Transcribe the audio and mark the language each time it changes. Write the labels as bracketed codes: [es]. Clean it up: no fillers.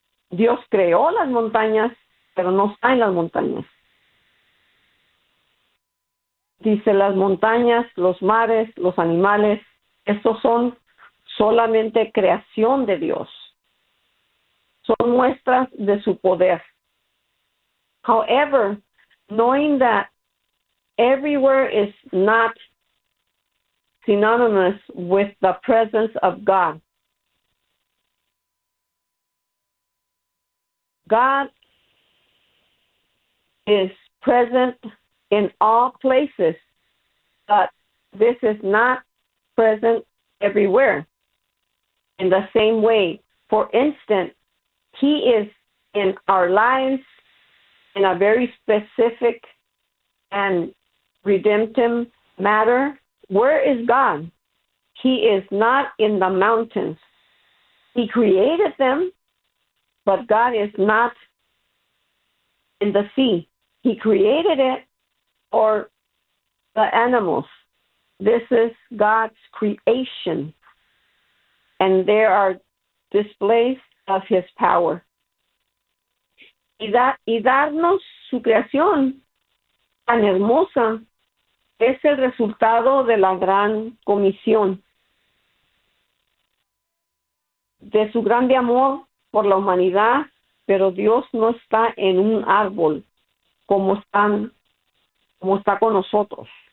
[es] Dios creó las montañas, pero no está en las montañas. Dice, las montañas, los mares, los animales, estos son solamente creación de Dios. Son muestras de su poder. [en] However, knowing that everywhere is not synonymous with the presence of God. God is present in all places, but this is not present everywhere. In the same way, for instance, He is in our lives in a very specific and redemptive matter. Where is God? He is not in the mountains. He created them, but God is not in the sea. He created it or the animals. This is God's creation, and there are displays of His power. [es] Y darnos su creación tan hermosa es el resultado de la gran comisión, de su grande amor por la humanidad, pero Dios no está en un árbol como está con nosotros.